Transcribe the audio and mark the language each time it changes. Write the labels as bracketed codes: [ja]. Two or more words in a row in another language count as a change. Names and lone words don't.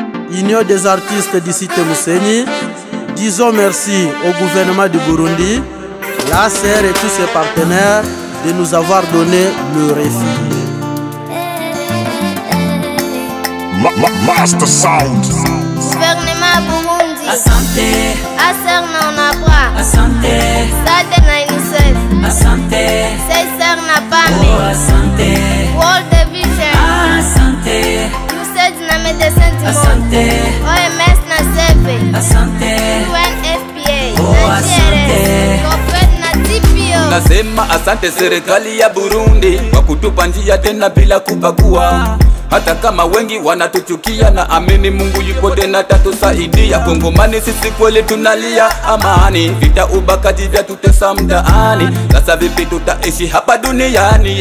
[fr] Union des artistes du site Mousséni, disons merci au gouvernement du Burundi, la C R et tous ses partenaires de nous avoir donné le refuge. Ma-, ma-, Master Sound. Gouvernement Burundi. [sw] Asante. A C R na onabra. Asante. sade na unicef. Asante. C S R na pame. Oh, asante. World Vision. Asante. U S A I D na Médecins du Monde. Asante. O M S na seve. Asante. U N F P A. Oh, Na asante. G R S. Gopred na T P O. Nasema asante serikali ya Burundi kwa kutupa njia tena bila kubagua. Hata kama wengi wanatuchukia, na amini Mungu yuko tena tatusaidia. Kongomani sisi kweli tunalia amani, vita ubakaji vya tutesa mtaani. Sasa vipi tutaishi hapa duniani?